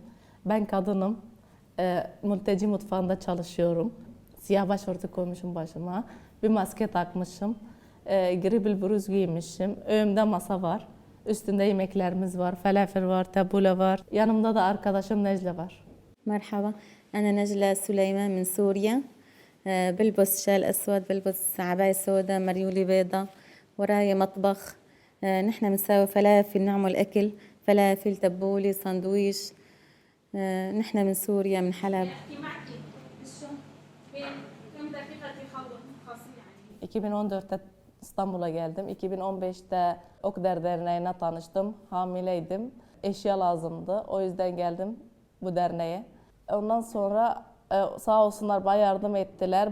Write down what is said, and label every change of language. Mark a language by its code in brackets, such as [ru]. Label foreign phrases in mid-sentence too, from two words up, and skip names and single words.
[tr] Ben kadınım, mülteci mutfağında çalışıyorum. Siyah başörtü koymuşum başıma, bir maske takmışım, gribil bluz giymişim. Önümde masa var, üstünde yemeklerimiz var, falafel var, tabule var. Yanımda da arkadaşım Necla var. [ar] مرحبا أنا نجلة سليمان من سوريا بلبس شال أسود بلبس عباية سوداء مريولي بيضة وراي مطبخ نحن بنساوي فلافل نعمل أكل فلافل تبولي ساندويش نحن من سوريا من حلب [tr] 2014'te İstanbul'a geldim. 2015'te Okder Derneği'ne tanıştım. Hamileydim. Eşya lazımdı. O yüzden geldim bu derneğe. Ondan sonra sağ olsunlar bayağı yardım ettiler.